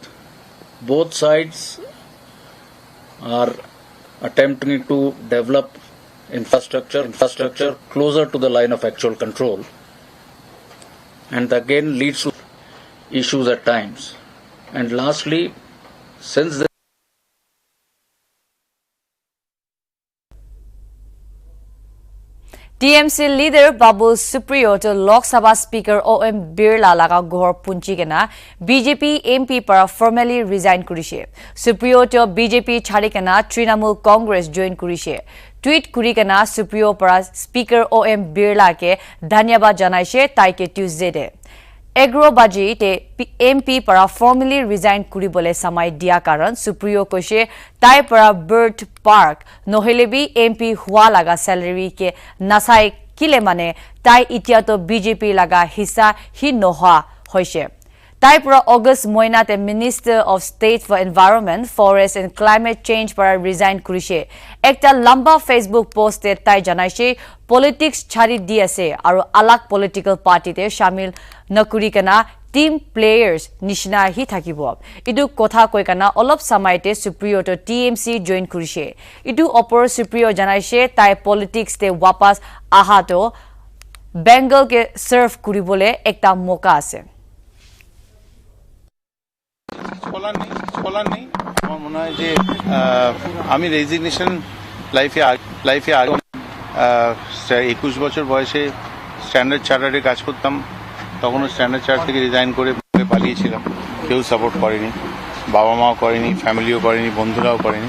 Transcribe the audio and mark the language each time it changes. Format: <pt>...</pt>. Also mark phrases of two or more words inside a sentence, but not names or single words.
<en>Both sides are attempting to develop infrastructure closer to the line of actual control, and again leads to issues at times. And lastly, since the</en> <nag>TMC leader Babu Supriyo to Lok Sabha Speaker OM Birla laga ghor punchi kena BJP MP para</nag> <en>formally resign</en> <nag>kurise. Supriyo to BJP chhari kena Trinamool Congress join kurise. Tweet kuri kena Supriyo para Speaker OM Birla ke dhanyabad janaise tai ke Tuesday de. Agrobaji te MP para</nag> <en>formally resign</en> <nag>kuribole samai dia karan Supriyo koise tai para Bird Park nohelebi MP hua laga salary ke nasai kile mane tai itia to BJP laga hissa hi noha hoise. Tai para August moina te</nag> <en>Minister of State for Environment, Forest and Climate Change</en> <nag>para resign kurise. Ekta lamba</nag> <en>Facebook post</en> <nag>te tai janaise politics chhari di ase aru alak</nag> <en>political party</en> <nag>te shamil nakuri kana</nag> <en>team players</en> <nag>nishna hi thakibo. Idu kotha koi kana olop samaite Supriyo to TMC join kurise. Idu opor Supriyo janaise tai politics te wapas aha to Bengal ke serve kuribole ekta moka ase.</nag> <bn>স্কলার নেই আমার মনে হয় যে আমি</bn> <en>resignation life</en> <bn>আগে 21 বছর বয়সে স্ট্যান্ডার্ড চার্টারে কাজ করতাম তখনও স্ট্যান্ডার্ড চার্টার থেকে রিজাইন করে পালিয়েছিলাম কেউ সাপোর্ট করেনি বাবা মাও করেনি, ফ্যামিলিও করেনি, বন্ধুরাও করেনি।</bn>